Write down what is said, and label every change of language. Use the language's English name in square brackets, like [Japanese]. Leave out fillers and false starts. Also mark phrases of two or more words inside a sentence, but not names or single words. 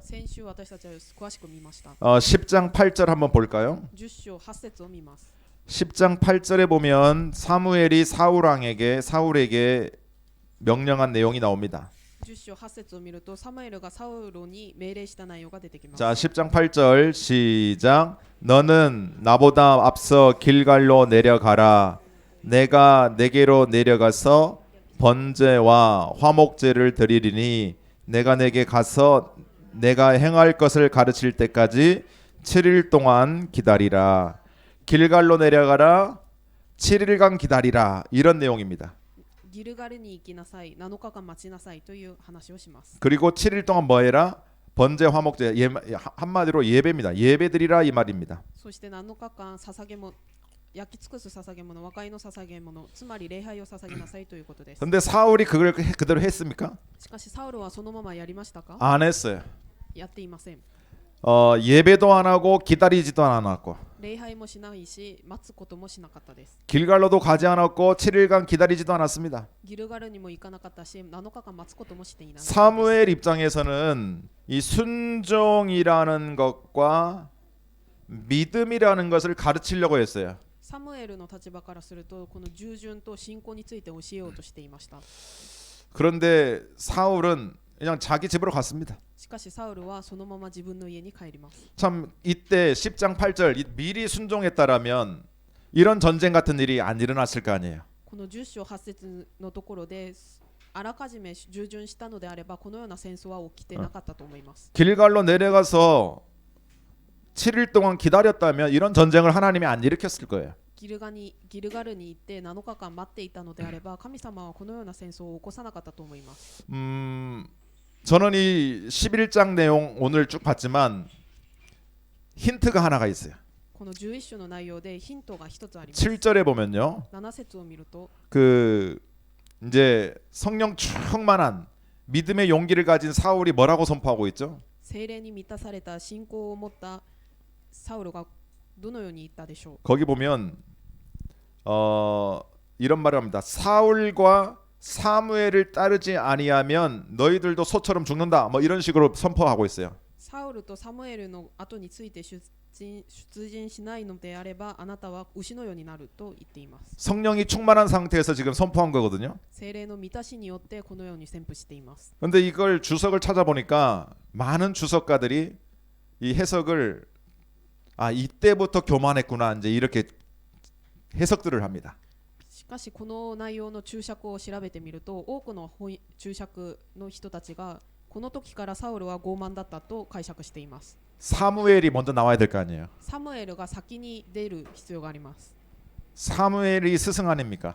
[Japanese] 先週私たちは詳しく見ました。 [Korean] 10장 8절 한번 볼까요? [Japanese] 10 章8節を見ます。 [Korean] 10장 8절에 보면 사무엘이 사울에게 명령한 내용이 나옵니다. [Japanese] 10 章8節を見るとサムエルがサウルに命令した内容が出てきます。 [Korean] 자, 10장 8절 시작. 너는 나보다 앞서 길갈로 내려가라. 내가 내게로 내려가서 번제와 화목제를 드리리니 내가 내게 가서 내가 행할 것을 가르칠 때까지 7일 동안 기다리라. 길갈로 내려가라. 7일간 기다리라. 이런 내용입니다. [Japanese] ギルガルに行きなさい、7日間待ちなさいという話をします。 [Korean] 그리고 7일 동안 뭐 해라? 번제 화목제 한마디로 예배입니다. 예배드리라 이 말입니다. [Japanese] そして7日間捧げ物、焼き尽くす捧げ物、和解の捧げ物、つまり礼拝を捧げなさいということです。 [Korean] 근데 사울이 그걸 그대로 했습니까? [Japanese] しかしサウルはそのままやりましたか？ [Korean] 안 했어요. [Japanese] やっていません。 [Korean] 예배도 안 하고 기다리지도 않았고 [Japanese] 礼拝もしないし、待つこともしなかったです。 [Korean] 길갈로도 가지 않았고 7일간 기다리지도 않았습니다. [Japanese] ギルガルにも行かなかったし、7日間待つこともしていない。 [Korean] 사무엘 입장에서는 이 순종이라는 것과 믿음이라는 것을 가르치려고 했어요. [Japanese] サムエルの立場からすると、この従順と信仰について教えようとしていました。 [Korean] 그런데 사울은 그냥 자기 집으로 갔습니다. [Japanese] しかしサウルはそのまま自分の家に帰ります。 [Korean] 참 이때 10장 8절 미리 순종했다라면 이런 전쟁 같은 일이 안 일어났을 거 아니에요. [Japanese] この10章8節のところであらかじめ従順したのであればこのような戦争は起きてなかったと思います。 [Korean] 길갈로 내려가서 7일 동안 기다렸다면 이런 전쟁을 하나님이 안 일으켰을 거예요. [Japanese] ギルガルに行って7日間待っていたのであれば神様はこのような戦争を起こさなかったと思います。 [Korean] 저는 이 11장 내용 오늘 쭉 봤지만 힌트가 하나가 있어요. [Japanese] この11章の内容でヒントが一つあります。 [Korean] 7절에 보면요. [Japanese] 7 節を見ると [Korean] 그 이제 성령 충만한 믿음의 용기를 가진 사울이 뭐라고 선포하고 있죠? [Japanese] 聖霊に満たされた信仰を持ったサウルがどのように言ったでしょう。 [Korean] 거기 보면 이런 말을 합니다. 사울과 사무엘을 따르지 아니하면 너희들도 소처럼 죽는다. 뭐 이런 식으로 선포하고 있어요. [Japanese] サウルとサムエルの後について出陣しないのであればあなたは牛のようになると言っています。 [Korean] 성령이 충만한 상태에서 지금 선포한 거거든요. [Japanese] 聖霊の満たしによってこのように宣布しています。 [Korean] 근데 이걸 주석을 찾아보니까 많은 주석가들이 이 해석을 이때부터 교만했구나 이제 이렇게 해석들을 합니다. [Japanese] しかしこの内容の注釈を調べてみると多くの注釈の人たちがこの時からサウルは傲慢だったと解釈しています。 [Korean] 사무엘이 먼저 나와야 될 거 아니에요. [Japanese] サムエルが先に出る必要があります。 [Korean] 사무엘이 스승 아닙니까?